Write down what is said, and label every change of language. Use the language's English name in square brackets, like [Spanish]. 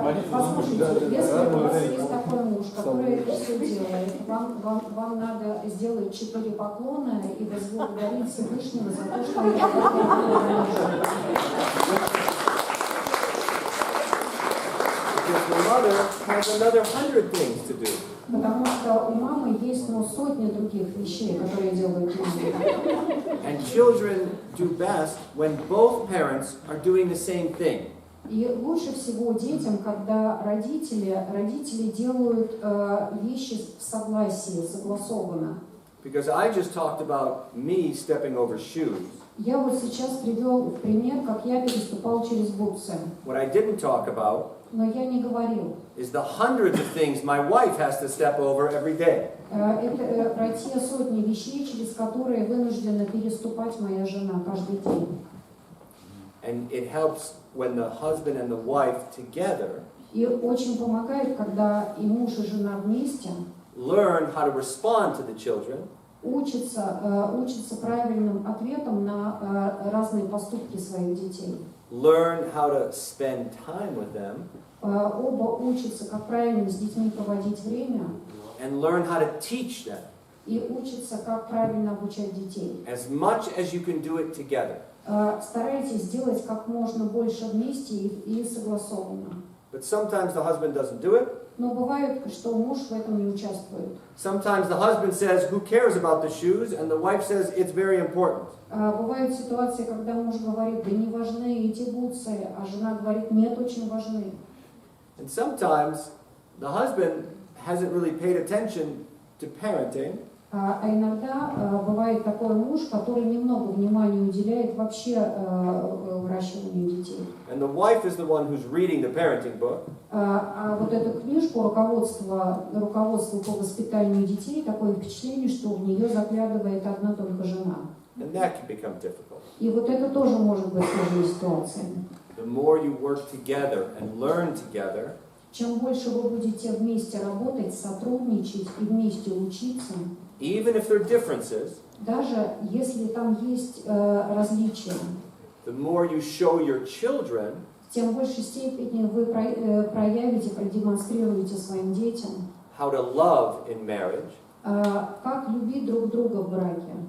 [Russian] послушайте, если у вас есть такой муж, который это все делает, вам надо сделать 4 поклона и возблагодарить Всевышнего за то, что он делает. [English] Because the mother has another 100 things to do. [Russian] Потому что у мамы есть сотни других вещей, которые делают мама. [English] And children do best when both parents are doing the same thing. [Russian] И лучше всего детям, когда родители делают вещи в согласии, согласованно. [English] Because I just talked about me stepping over shoes. [Russian] Я вот сейчас привел в пример, как я переступал через бутсы. [English] What I didn't talk about [Russian] Но я не говорил. [English] is the hundreds of things my wife has to step over every day. [Russian] Это про те сотни вещей, через которые вынуждена переступать моя жена каждый день. [English] And it helps when the husband and the wife together [Russian] И очень помогает, когда и муж, и жена вместе [English] learn how to respond to the children, [Russian] учатся правильным ответом на разные поступки своих детей. [English] learn how to spend time with them, [Russian] Оба учатся, как правильно с детьми проводить время, [English] and learn how to teach them [Russian] и учатся, как правильно обучать детей. [English] as much as you can do it together. [Russian] Старайтесь сделать как можно больше вместе и согласованно. [English] But sometimes the husband doesn't do it. [Russian] Но бывает, что муж в этом не участвует. [English] Sometimes the husband says, "Who cares about the shoes?" and the wife says, "It's very important." [Russian] Бывают ситуации, когда муж говорит, да не важны эти бутсы, а жена говорит, нет, очень важны. [English] And sometimes the husband hasn't really paid attention to parenting. [Russian] А иногда бывает такой муж, который немного внимания уделяет вообще выращиванию детей. [English] And the wife is the one who's reading the parenting book. [Russian] А вот эту книжку руководство по воспитанию детей, такое впечатление, что в нее заглядывает одна только жена. [English] And that can become difficult. [Russian] И вот это тоже может быть сложной ситуацией. [English] The more you work together and learn together, [Russian] Чем больше вы будете вместе работать, сотрудничать и вместе учиться, [English] even if there are differences, [Russian] даже если там есть различия, [English] the more you show your children [Russian] тем в большей степени вы проявите, продемонстрируете своим детям, [English] how to love in marriage, [Russian] как любить друг друга в браке.